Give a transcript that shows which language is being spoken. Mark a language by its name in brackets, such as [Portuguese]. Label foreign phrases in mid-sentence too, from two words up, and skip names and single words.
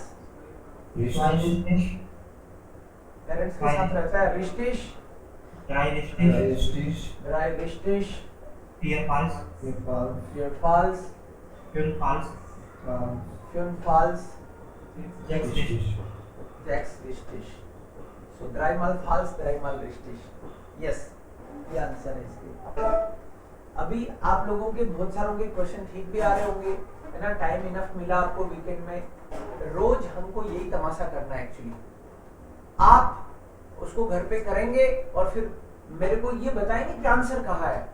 [German] richtig [Hindi] पेरेंट्स के साथ रहता है रिश्तिश. [German] drei richtig drei richtig. vier false vier false. fünf false fünf false. sechs richtig 6 richtig. So dreimal falsch, dreimal richtig. [English] Yes, [Hindi] ये आंसर है इसके। अभी आप लोगों के बहुत सारों के क्वेश्चन ठीक भी आ रहे होंगे, है ना? [English] time enough [Hindi] मिला आपको वीकेंड में। रोज हमको यही तमाशा करना है एक्चुअली। आप उसको घर पे करेंगे और फिर मेरे को ये बताएंगे कि आंसर कहाँ है।